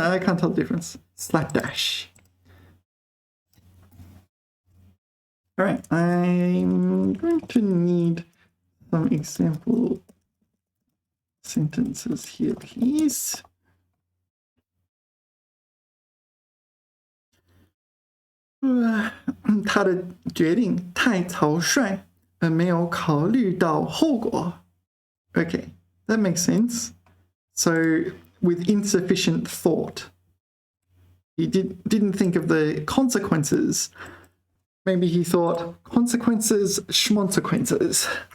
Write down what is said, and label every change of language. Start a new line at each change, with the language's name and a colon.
English: I can't tell the difference. Slapdash. Alright, I'm going to need some example sentences here, please.
Chinese: Uh, 他的决定太草率，没有考虑到后果.
English: Okay, that makes sense. So, with insufficient thought, he didn't think of the consequences. Maybe he thought, consequences, schmonsequences.